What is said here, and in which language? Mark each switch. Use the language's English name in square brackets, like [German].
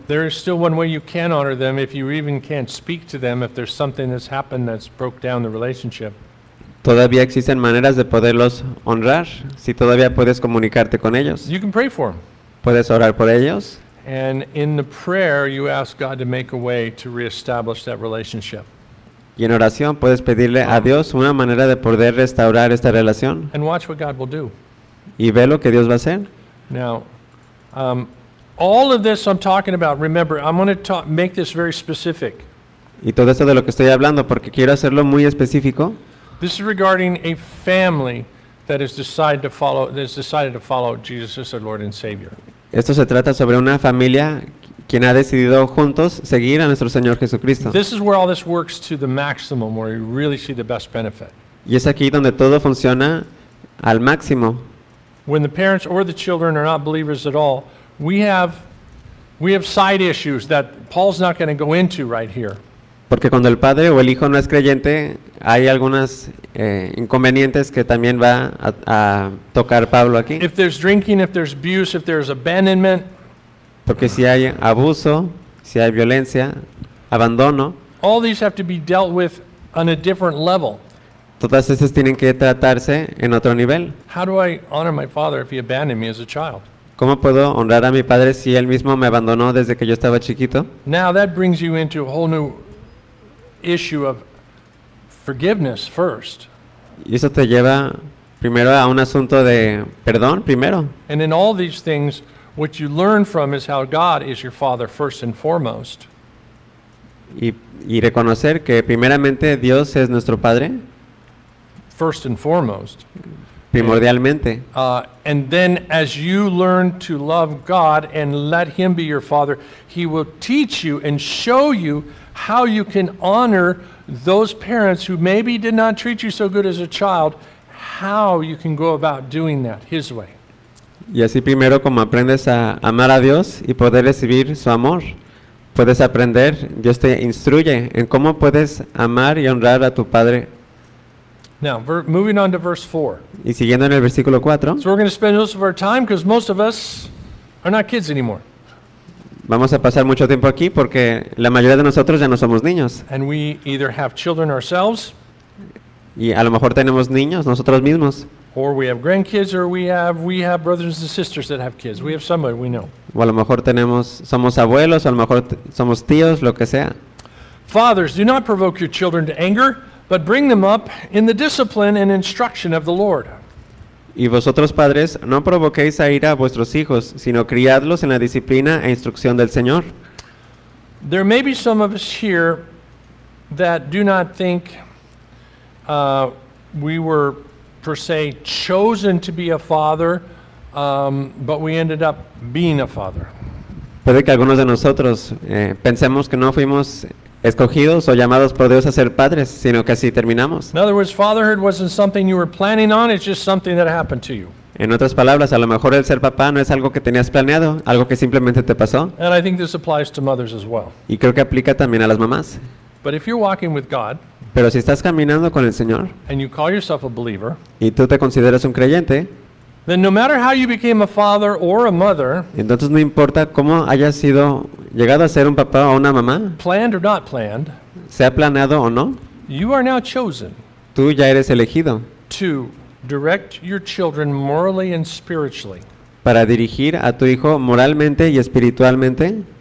[English] there is still one way you can honor them if you even can't speak to them if there's something that's happened that's broke down the relationship. [Spanish] Todavía existen maneras de poderlos honrar si todavía puedes comunicarte con ellos. [English] You can pray for them. [Spanish] Puedes orar por ellos. [English] And in the prayer, you ask God to make a way to reestablish that relationship. [Spanish] Y en oración puedes pedirle a Dios una manera de poder restaurar esta relación. [English] And watch what God will do. [Spanish] Y ve lo que Dios va a hacer. [English] Now, all of this I'm talking about, remember, I'm going to make this very specific. [Spanish] Y todo esto de lo que estoy hablando, porque quiero hacerlo muy específico. [English] This is regarding a family that has decided to follow, Jesus as their Lord and Savior. [Spanish] Esto se trata sobre una familia quien ha decidido juntos seguir a nuestro Señor Jesucristo. [English] This is where all this works to the maximum, where you really see the best benefit. [Spanish] Y es aquí donde todo funciona al máximo. [English] When the parents or the children are not believers at all, we have side issues that Paul's not going to go into right here. [Spanish] Porque cuando el padre o el hijo no es creyente, hay algunas inconvenientes que también va a tocar Pablo aquí. [English] If there's drinking, if there's abuse, if there's abandonment. [Spanish] Porque si hay abuso, si hay violencia, abandono. [English] All these have to be dealt with on a different level. [Spanish] Todas estas tienen que tratarse en otro nivel. [English] How do I honor my father if he abandoned me as a child? [Spanish] ¿Cómo puedo honrar a mi padre si él mismo me abandonó desde que yo estaba chiquito? [English] Now that brings you into a whole new issue of forgiveness first. [Spanish] Y eso te lleva primero a un asunto de perdón primero. [English] And in all these things, what you learn from is how God is your father first and foremost. [Spanish] Y reconocer que primeramente Dios es nuestro padre. [English] First and foremost. [Spanish] Primordialmente. [English] And then as you learn to love God and let him be your father, he will teach you and show you how you can honor those parents who maybe did not treat you so good as a child, how you can go about doing that his way. [Spanish] Y así primero como aprendes a amar a Dios y poder recibir su amor, puedes aprender, Dios te instruye en cómo puedes amar y honrar a tu padre. [English] Now, moving on to verse 4. [Spanish] Y siguiendo en el versículo 4. [English] So we're going to spend most of our time because most of us are not kids anymore. [Spanish] Vamos a pasar mucho tiempo aquí porque la mayoría de nosotros ya no somos niños. [English] And we either have children ourselves. [Spanish] Y a lo mejor tenemos niños nosotros mismos. [English] Or we have grandkids, or we have brothers and sisters that have kids. We have somebody we know. [Spanish] O a lo mejor somos abuelos, o a lo mejor somos tíos, lo que sea. [English] Fathers, do not provoke your children to anger, but bring them up in the discipline and instruction of the Lord. [Spanish] Y vosotros padres, no provoquéis a ira a vuestros hijos, sino criadlos en la disciplina e instrucción del Señor. [English] There may be some of us here that do not think we were per se chosen to be a father, but we ended up being a father. [Spanish] Puede que algunos de nosotros pensemos que no fuimos escogidos o llamados por Dios a ser padres, sino que así terminamos. [English] In other words, fatherhood wasn't something you were planning on, it's just something that happened to you. [Spanish] En otras palabras, a lo mejor el ser papá no es algo que tenías planeado, algo que simplemente te pasó. [English] And I think this applies to mothers as well. [Spanish] Y creo que aplica también a las mamás. [English] But if you're walking with God, [Spanish] pero si estás caminando con el Señor, [English] and you call yourself a believer, [Spanish] y tú te consideras un creyente, [English] then no matter how you became a father or a mother, [Spanish] entonces no importa cómo hayas sido llegado a ser un papá o una mamá, [English] planned or not planned, [Spanish] sea planeado o no, [English] you are now chosen, [Spanish] tú ya eres elegido, [English] to direct your children morally and spiritually, [Spanish] para dirigir a tu hijo moralmente y espiritualmente,